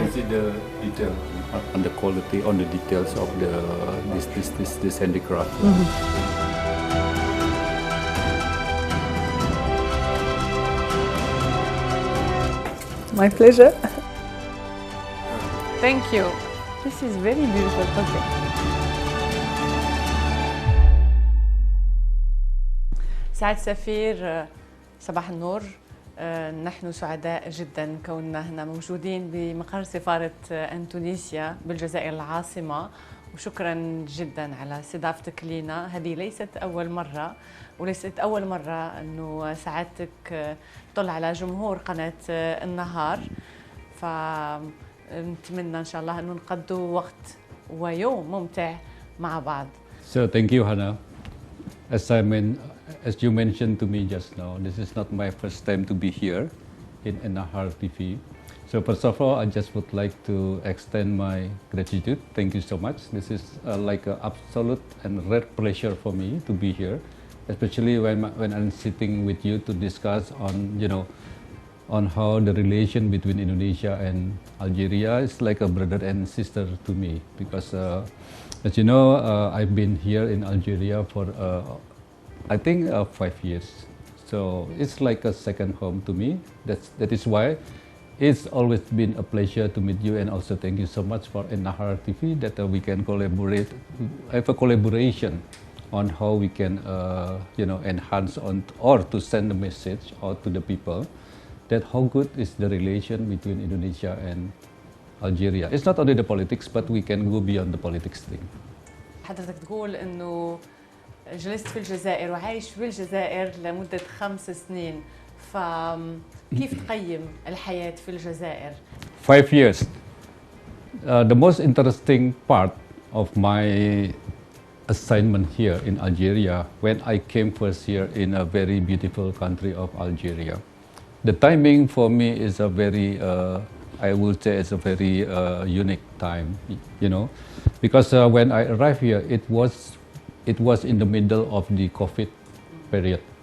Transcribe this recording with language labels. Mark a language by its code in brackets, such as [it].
[en] can see the detail on the quality, on the details of the this handicraft. My pleasure. Thank you. This is very beautiful project. [ar] سعادة السفير، صباح النور. نحن سعداء جدا كوننا هنا موجودين بمقر سفارة أندونيسيا بالجزائر العاصمة، وشكرا جدا على استضافتك لنا. هذه ليست أول مرة، وليست أول مرة أنه سعادتك تطل على جمهور قناة النهار، فنتمنى إن شاء الله أنه نقضوا وقت ويوم ممتع مع بعض. [en] So thank you, Hannah. As you mentioned to me just now, this is not my first time to be here in Nahar TV. So first of all, I just would like to extend my gratitude. Thank you so much. This is like an absolute and rare pleasure for me to be here, especially when I'm sitting with you to discuss on how the relation between Indonesia and Algeria is like a brother and sister to me. Because as you know, I've been here in Algeria for I think 5 years. So it's like a second home to me. That is why it's always been a pleasure to meet you, and also thank you so much for Nahar TV that we can collaborate, have a collaboration on how we can enhance on or to send a message out to the people that how good is the relation between Indonesia and Algeria. It's not only the politics, but we can go beyond the politics thing. [ar] حضرتك تقول إنه جلست في الجزائر وعايش في الجزائر لمدة 5 سنين، فكيف تقيم الحياة في الجزائر؟ [en] 5 years. The most interesting part of my assignment here in Algeria, when I came first here in a very beautiful country of Algeria. The timing for me is a very, I would say it's a very unique time, because when I arrived here, it was in the middle of the COVID period.